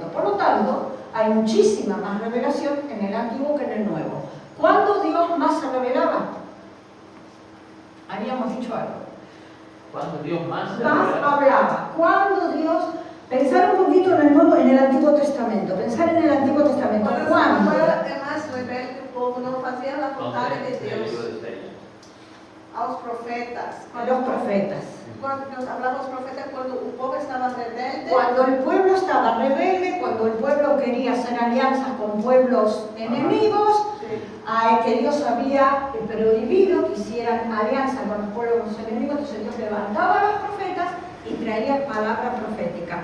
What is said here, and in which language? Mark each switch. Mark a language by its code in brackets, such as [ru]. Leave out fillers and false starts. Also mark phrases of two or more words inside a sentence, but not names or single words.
[es] Por lo tanto, hay muchísima más revelación en el Antiguo que en el Nuevo. ¿Cuándo Dios más se revelaba? Habíamos dicho algo. ¿Cuándo Dios más se Más revela? hablaba. ¿Cuándo Dios? Pensar un poquito en el Nuevo, en el Antiguo Testamento. Pensar en el Antiguo Testamento. ¿Cuándo? [pt] É mais rebelde, o povo não fazia a vontade de [es] El libro [pt] Deus. [es] de Isaías. [pt] Aos profetas. [es] Los profetas. [pt] Quando Deus hablava aos profetas, quando o povo estava rebelde, [es] Cuando el pueblo estaba rebelde, cuando el pueblo quería hacer alianzas con pueblos enemigos, que Dios había prohibido que hicieran alianza con los pueblos enemigos, entonces Dios levantaba a los profetas y traía palabra profética.